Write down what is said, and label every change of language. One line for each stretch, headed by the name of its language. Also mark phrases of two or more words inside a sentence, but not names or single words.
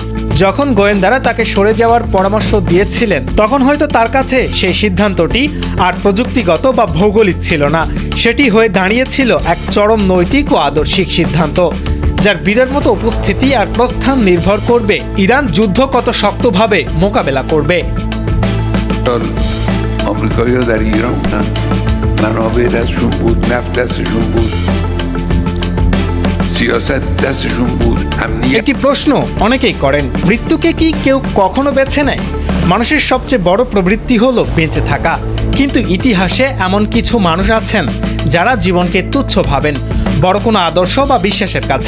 Bangla: যখন গোয়েন্দারা তাকে সরে যাওয়ার পরামর্শ দিয়েছিলেন, তখন হয়তো তার কাছে সেই সিদ্ধান্তটি আর প্রযুক্তিগত বা ভৌগোলিক ছিল না। সেটি হয়ে দাঁড়িয়েছিল এক চরম নৈতিক ও আদর্শিক সিদ্ধান্ত, যার বীরের মতো উপস্থিতি আর প্রস্থান নির্ভর করবে ইরান যুদ্ধ কত শক্তভাবে মোকাবেলা করবে।
Persian: آمریکایی‌ها در ایران بودن، منابع دستشون بود، نفت دستشون بود، سیاست دستشون بود,
Bangla: একটি প্রশ্ন অনেকেই করেন, মৃত্যুকে কি কেউ কখনো বেছে নেয়? মানুষের সবচেয়ে বড় প্রবৃত্তি হলো বেঁচে থাকা। কিন্তু ইতিহাসে এমন কিছু মানুষ আছেন যারা জীবনকে তুচ্ছ ভাবেন বড় কোনো আদর্শ বা বিশ্বাসের কাছে।